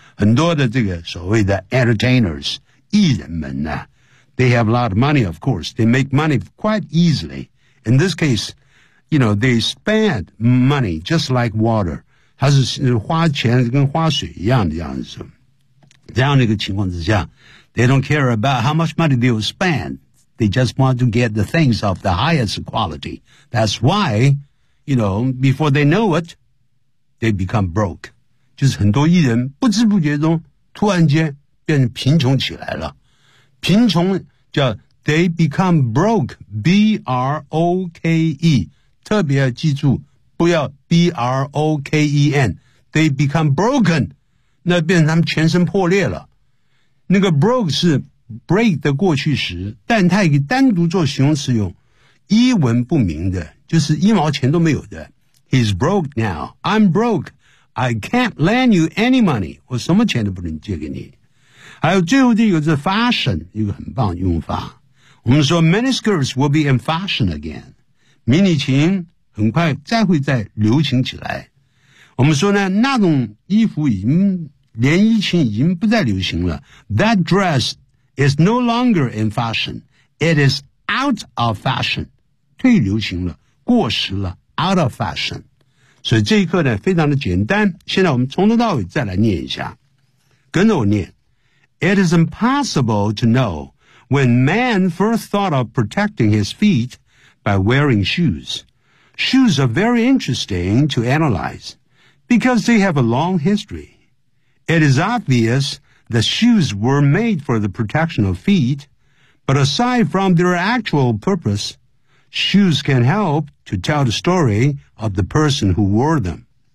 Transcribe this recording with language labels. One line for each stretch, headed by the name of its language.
English: 很多的这个所谓的 entertainers 艺人们呢 they have a lot of money of course they make money quite easily in this case you know they spend money just like water 它是花钱跟花水一样的这样子这样的一个情况之下 they don't care about how much money they will spendThey just want to get the things of the highest quality. That's why, you know, before they know it, they become broke.
Chinese: 就是很多艺人不知不觉中突然间变成贫穷起来了。
English: 贫穷叫 they become broke, B-R-O-K-E.
Chinese: 特别要记住不要 B-R-O-K-E-N.
English: They become broken.
Chinese: 那变成他们全身破裂了。那个 broke 是break 的过去时但它以单独做形容词用一文不名的就是一毛钱都没有的 He's broke now I'm broke I can't lend you any money 我什么钱都不能借给你还有最后这个是 fashion 一个很棒用法我们说 miniskirts will be in fashion again 迷你裙很快再会再流行起来我们说呢那种衣服已经连衣裙已经不再流行了 That dressIs no longer in fashion.
English: It is out of fashion. 退流行了，过时了，out of fashion.
Chinese: 所以这一课呢，非常的简单。现在我们从头到尾再来念一下，跟着我念。
English: It is impossible to know when man first thought of protecting his feet by wearing shoes. Shoes are very interesting to analyze because they have a long history. It is obvious. The shoes were made for the protection of feet, but aside from their actual purpose, shoes can help to tell the story of the person who wore them.